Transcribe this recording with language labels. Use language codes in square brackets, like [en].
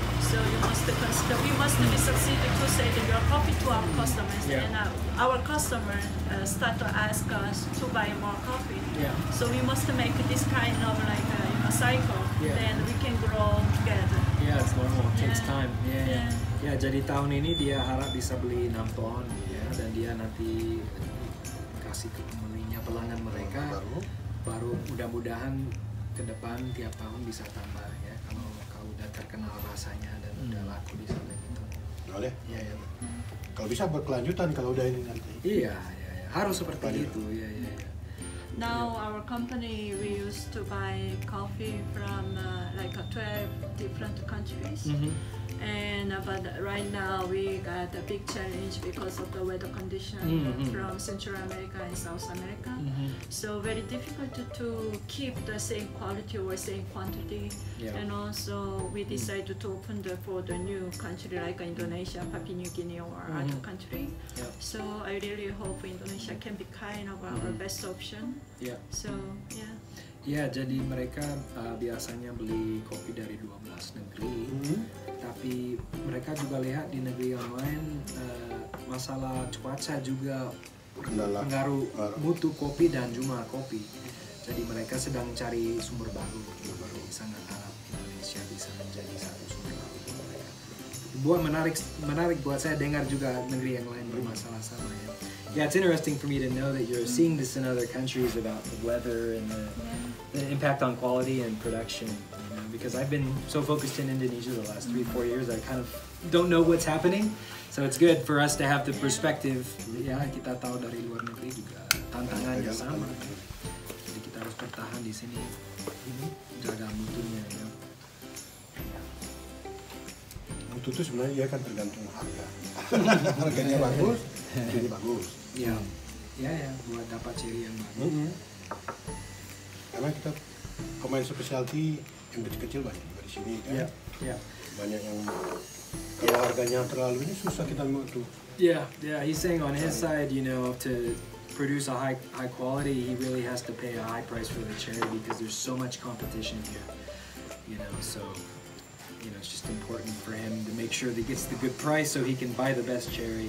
[en] So you must consider, we must be succeeded to sell your coffee to our customers, and our customer start to ask us to buy more coffee. So we must make this kind of like a cycle, then we can grow together. It's normal, it takes time. [id] Jadi tahun ini dia harap bisa beli 6 ton, dan dia nanti kasih ke pembelinya, pelanggan mereka. Baru mudah-mudahan ke depan tiap tahun bisa tambah ya, kalau udah terkenal rasanya dan udah laku di sana gitu. Boleh. Kalau bisa berkelanjutan kalau udah ini nanti. Iya, harus seperti itu. [en] Now our company, we used to buy coffee from like 12 different countries. And but right now we got a big challenge because of the weather condition from Central America and South America. So very difficult to keep the same quality or same quantity. And also we decided to open for the new country like Indonesia, Papua New Guinea or other country. So I really hope Indonesia can be kind of our best option. So [id] Ya, jadi mereka biasanya beli kopi dari 12 negeri, tapi mereka juga lihat di negeri yang lain masalah cuaca juga pengaruh mutu kopi dan jumlah kopi. Jadi mereka sedang cari sumber baru. Sangat harap Indonesia bisa menjadi satu sumber baru buat mereka. Menarik buat saya dengar juga negeri yang lain bermasalah sama ya. [en] Yeah, it's interesting for me to know that you're seeing this in other countries about the weather and the impact on quality and production. You know, because I've been so focused in Indonesia the last 3-4 years, I kind of don't know what's happening. So it's good for us to have the perspective. [id] Ya, kita tahu dari luar negeri juga tantangannya sama. Jadi kita harus bertahan di sini, jaga mutunya. Ya. Mutu itu sebenarnya dia kan tergantung harga. Harganya bagus, jadi bagus. Ya, buat dapat ciri yang bagus. Karena kita pemain specialty yang kecil-kecil banyak juga di sini kan. Banyak yang kalau harganya terlalu ini susah kita mutu. [en] Yeah, he's saying on his side, you know, to produce a high quality, he really has to pay a high price for the cherry because there's so much competition here. You know, so it's just important for him to make sure that he gets the good price so he can buy the best cherry.